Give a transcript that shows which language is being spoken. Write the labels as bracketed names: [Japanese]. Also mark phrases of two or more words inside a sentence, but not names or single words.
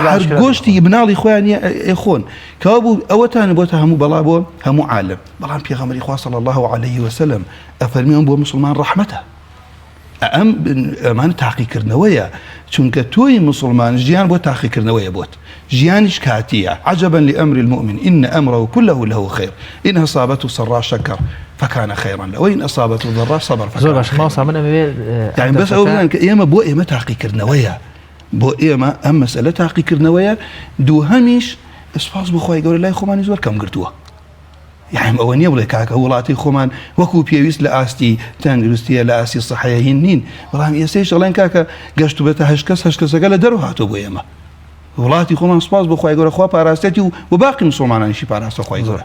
[Central Kurdish] هەر گۆشتی مناڵی خۆیان خۆن کەوا بوو ئەوەتانە بۆتە هەموو بەڵا بۆ هەموو عالم بەڵام پێغەمبەری خوا [Arabic] صلی الله عليه وسلم [Central Kurdish] ئەفەرمیان بۆ مسلمان ڕەحمەتە ئەمان تاقیکردنەوەیە چونکە تۆی مسلمان ژیان بۆ تاقیکردنەوەیە بۆت ژیانیش کاتیە [Arabic] عجبا لأمر المؤمن إن أمره كله له خير إن أصابته سراء شكر فكان خيرا له وإن أصابته ضراء صبر فكان [Central Kurdish] زۆر باش ماوەسا من [Arabic] يعني بس أولا [Central Kurdish] ئێمە بۆ ئێمە تاقیکردنەوەیە بۆ ئێمە ئەم مەسئلە تاقیکردنەوەیە دووهەمیش سپاس بۆ خوای گەورە لای خۆمانی زۆر کەم گرتووە يعني ئەوە نییە بڵێ کاکە وڵاتی خۆمان وەکو پێویست لە ئاستی تەندروستیە لە ئاستی سەحەیە هین نین بەڵام ئێستەیش دەڵێن کاکە گەشت بێتە هەشت کەسەکە لە دەرەوە هاتۆ بۆ ئێمە وڵاتی خۆمان سپاس بۆ خوای گەورە خوا پاراستێتی و باقی مسلمانانیشی پاراستە خوای گەورە